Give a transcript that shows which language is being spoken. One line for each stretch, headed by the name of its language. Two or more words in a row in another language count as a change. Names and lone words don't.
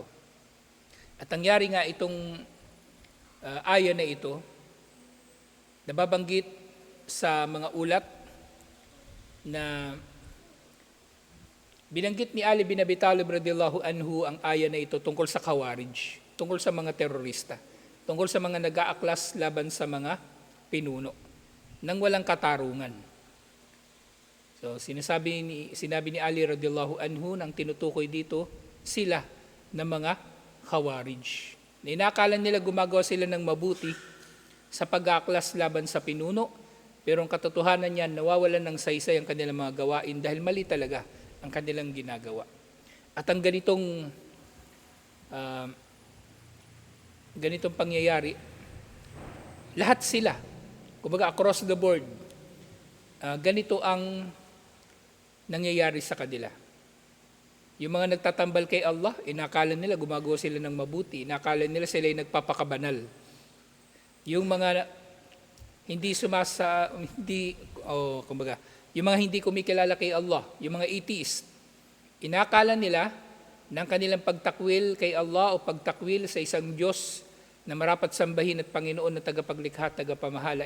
Filipino: At nangyari nga itong aya na ito, nababanggit sa mga ulat na binanggit ni Ali bin Abi Talib
Arabic: رضي الله عنه
Filipino: ang aya na ito tungkol sa Khawarij, tungkol sa mga terorista, tungkol sa mga nag-aaklas laban sa mga pinuno nang walang katarungan. So sinabi ni Ali
Arabic: رضي الله عنه
Filipino: nang tinutukoy dito sila ng mga Khawarij. Na inakala nila gumagawa sila ng mabuti sa pag-aaklas laban sa pinuno, pero ang katotohanan niyan, nawawalan ng saysay ang kanilang mga gawain dahil mali talaga ang kanilang ginagawa. At ang ganitong pangyayari, lahat sila, kumbaga
English: across the board,
Filipino: ganito ang nangyayari sa kanila. Yung mga nagtatambal kay Allah, inakala nila gumagawa sila ng mabuti, inakala nila sila ay nagpapakabanal. Yung mga yung mga hindi kumikilala kay Allah, yung mga atheist, inakala nila ng kanilang pagtakwil kay Allah o pagtakwil sa isang Diyos na marapat sambahin at Panginoon na tagapaglikha at tagapamahala.